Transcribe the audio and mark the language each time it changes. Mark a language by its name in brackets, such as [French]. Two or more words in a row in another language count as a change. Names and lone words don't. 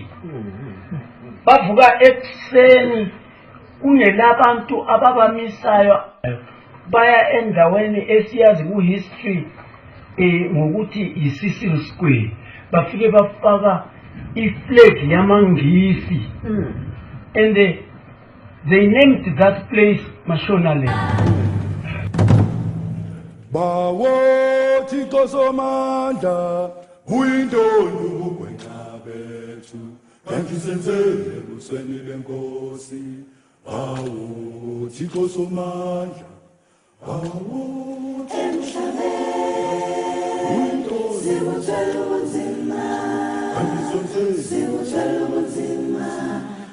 [North Ndebele] Bavuka ekuseni kunelabantu ababamisayo baya endaweni esiyazi ku-history ngokuthi yi-Cecil Square. Bafike bafaka i-flag yamangisi [English] and they named that place Mashonaland. [Xhosa] Bawo Thixo somandla uyintoni ubugwenxa bethu kangisenzele busweni lenkosi. Bawo Thixo somandla bawo emhlabeni uyintoni sibuthwele ubunzima kangisenzele sibuthwele ubunzima.